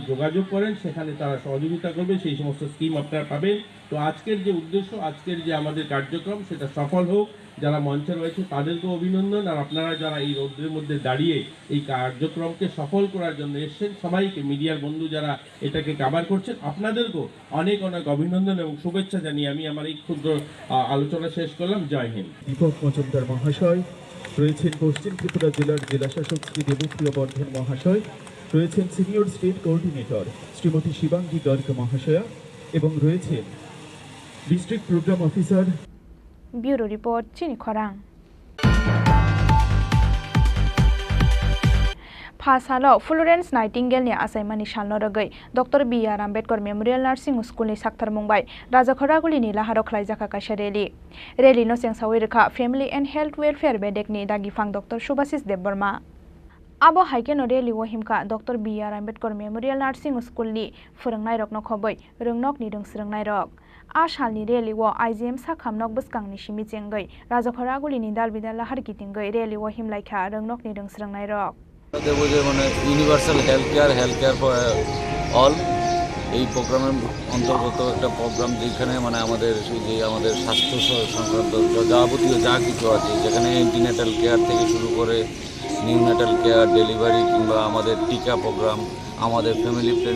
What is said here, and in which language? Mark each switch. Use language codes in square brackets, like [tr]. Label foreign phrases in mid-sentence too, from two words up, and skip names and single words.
[bn] যোগাযোগ করেন সেখানে তারা সহযোগিতা করবে সেই সমস্ত স্কিম আপনারা পাবেন তো আজকের যে উদ্দেশ্য আজকের যে আমাদের কার্যক্রম সেটা সফল হোক যারা মঞ্চে রয়েছে তাদেরকেও অভিনন্দন আর আপনারা যারা এই রৌদ্রের মধ্যে দাঁড়িয়ে এই কার্যক্রমকে সফল করার জন্য এসেছেন সবাইকে মিডিয়ার বন্ধু যারা এটাকে কভার করছেন আপনাদেরকেও অনেক অনেক অভিনন্দন এবং শুভেচ্ছা জানিয়ে আমি আমার এই ক্ষুদ্র আলোচনা শেষ করলাম [hi] जय हिंद [bn] দীপক মজুমদার মহাশয় রয়েছেন পশ্চিম ত্রিপুরা জেলার জেলাশাসক শ্রী দেবপ্রিয় বর্ধন মহাশয় রয়েছেন [en] senior state coordinator [bn] শ্রীমতী শিবাঙ্গী গর্গ মহাশয়া এবং রয়েছেন [en] district program officer [trp] Bureau Report Chini Khorang Pasalo Florence Nightingale ni asaimani shalno ragai Dr. B.R. Ambedkar Memorial Nursing School ni Sakthar Mumbai Rajakhoraguli ni laharo khlaijaka kaisa rally no sengsawi rekha Family and Health Welfare Bedek ni dagifang Dr. Subhasis Debbarma Abo haikeno rally wo himka Dr. B.R. Ambedkar Memorial Nursing School ni phurungnai rok no khobai rungnok ni rungsrungnai rok Ashalni rally wo IGM sakhamnok buskang ni shimi chengai Rajakhoraguli ni dalbidal lahar kitingai rally wo himlaikha rungnok ni rungsrungnai rok [bn] দেবো যে মানে [en] universal health care for all [bn] এই প্রোগ্রামের অন্তর্গত একটা প্রোগ্রাম যেখানে মানে আমাদের সেই যে আমাদের স্বাস্থ্য সংক্রান্ত যাবতীয় যা কিছু আছে যেখানে [en] antenatal care [bn] থেকে শুরু করে [en] neonatal care delivery [bn] কিংবা আমাদের টিকা প্রোগ্রাম আমাদের [en] family planning